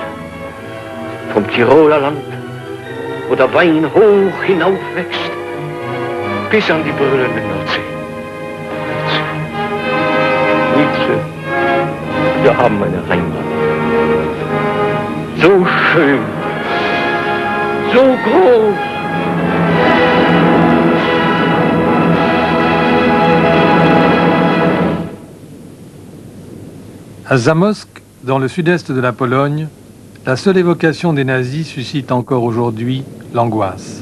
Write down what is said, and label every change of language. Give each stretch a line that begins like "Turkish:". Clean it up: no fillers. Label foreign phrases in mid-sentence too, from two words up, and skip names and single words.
German: Vom Tiroler Land, wo der Wein hoch hinaufwächst, bis an die brüllende Nordsee. Nietzsche, wir haben eine Heimat. So schön, so groß.
French: À Zamość, dans le sud-est de la Pologne, la seule évocation des nazis suscite encore aujourd'hui l'angoisse.